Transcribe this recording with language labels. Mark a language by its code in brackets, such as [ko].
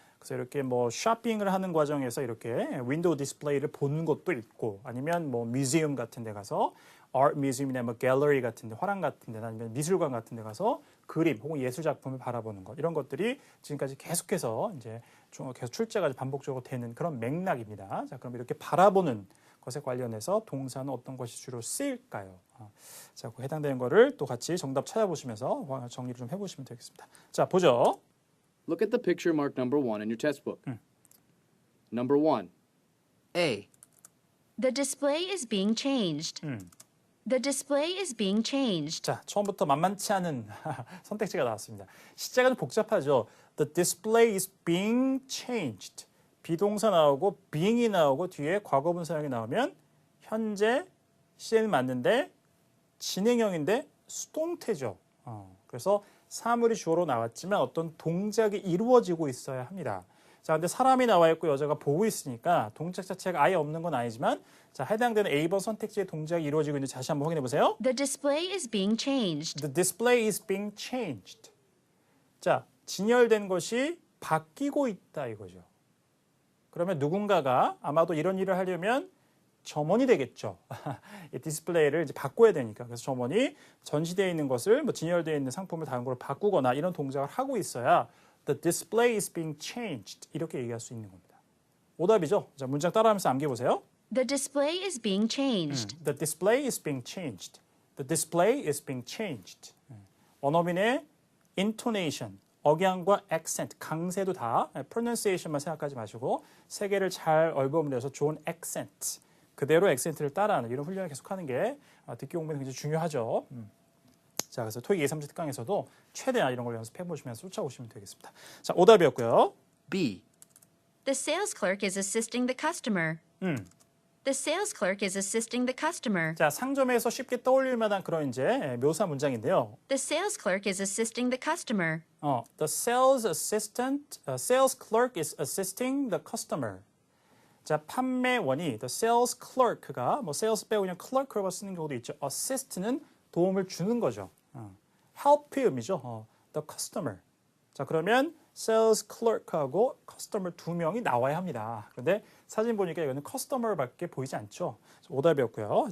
[ko] 그래서 이렇게 쇼핑을 하는 과정에서 이렇게 윈도우 디스플레이를 보는 것도 있고 아니면 뮤지엄 같은 데 가서 아트 뮤지엄이나 갤러리 같은 데, 화廊 같은 데 아니면 미술관 같은 데 가서 그림 혹은 예술 작품을 바라보는 것 이런 것들이 지금까지 계속해서 이제 계속 출제가 반복적으로 되는 그런 맥락입니다. 자, 그럼 이렇게 바라보는 것에 관련해서 동사는 어떤 것이 주로 쓰일까요? 자, 그 해당되는 거를 또 같이 정답 찾아보시면서 정리를 좀 해보시면 되겠습니다. 자, 보죠. [en] Look at the picture marked number 1 in your textbook. Number 1. A. The display is being changed. The display is being changed. [ko] 자, 처음부터 만만치 않은 선택지가 나왔습니다. 시제가 좀 복잡하죠. [en] The display is being changed. [ko] 비동사 나오고 being이 나오고 뒤에 과거분 사용이 나오면 현재 시제는 맞는데 진행형인데 수동태죠. 그래서 사물이 주어로 나왔지만 어떤 동작이 이루어지고 있어야 합니다. 자, 근데 사람이 나와 있고 여자가 보고 있으니까 동작 자체가 아예 없는 건 아니지만 자, 해당되는 A번 선택지의 동작이 이루어지고 있는지 다시 한번 확인해 보세요. [en] The display is being changed. The display is being changed. [ko] 자, 진열된 것이 바뀌고 있다 이거죠. 그러면 누군가가 아마도 이런 일을 하려면 점원이 되겠죠. 이 디스플레이를 이제 바꿔야 되니까. 그래서 점원이 전시되어 있는 것을 진열되어 있는 상품을 다른 걸로 바꾸거나 이런 동작을 하고 있어야 [en] The display is being changed. [ko] 이렇게 얘기할 수 있는 겁니다. 오답이죠. 자, 문장 따라하면서 암기해 보세요. [en] The display is being changed. The display is being changed. The display is being changed. [ko] 원어민의 [en] intonation, [ko] 억양과 accent, 강세도 다 pronunciation만 생각하지 마시고 세 개를 잘 얼버무려서 좋은 accent, 그대로 액센트를 따라하는 이런 훈련을 계속하는 게 듣기 공부는 굉장히 중요하죠. 자, 그래서 토익 예3주 특강에서도 최대한 이런 걸 연습해 보시면서 쫓아오시면 되겠습니다. 자, 오답이었고요. [en] B. The sales clerk is assisting the customer. The sales clerk is assisting the customer. [ko] 자, 상점에서 쉽게 떠올릴 만한 그런 이제 묘사 문장인데요. [en] The sales clerk is assisting the customer. The sales assistant, sales clerk is assisting the customer. [ko] 자, 판매원이 [en] the sales clerk [ko] 가 뭐 sales 빼고 그냥 clerk라고 쓰는 경우도 있죠. assist는 도움을 주는 거죠. help의 의미죠. [en] the customer. [ko] 자, 그러면 sales clerk하고 customer 두 명이 나와야 합니다. 그런데 사진 보니까 이거는 customer밖에 보이지 않죠. 오답이었고요.